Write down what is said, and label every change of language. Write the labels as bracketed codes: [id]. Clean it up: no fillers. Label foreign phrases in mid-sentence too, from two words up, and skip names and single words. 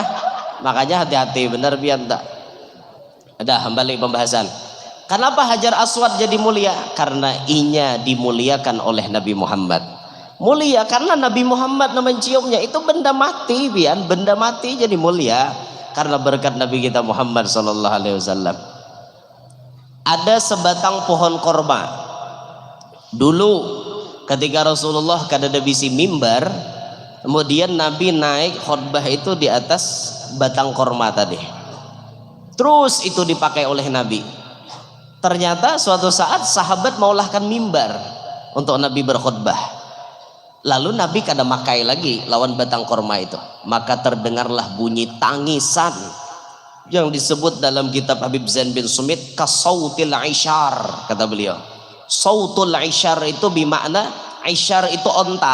[bjn] Makanya hati-hati bener pian tak. Ada kembali pembahasan. Kenapa Hajar Aswad jadi mulia? Karena inya dimuliakan oleh Nabi Muhammad. Mulia karena Nabi Muhammad menciumnya, itu benda mati pian, benda mati jadi mulia karena berkat Nabi kita Muhammad [ar] صلى الله عليه وسلم. [bjn] Ada sebatang pohon korma. Dulu ketika Rasulullah kada ada bisi mimbar, kemudian Nabi naik khutbah itu di atas batang korma tadi. Terus itu dipakai oleh Nabi. Ternyata suatu saat sahabat maulahkan mimbar untuk Nabi berkhutbah. Lalu Nabi kada makai lagi lawan batang korma itu. [id] Maka terdengarlah bunyi tangisan yang disebut dalam kitab Habib Zain bin Sumit [ar] كصوت العشار, [id] kata beliau. [ar] صوت العشار [id] itu bermakna, isyar itu onta.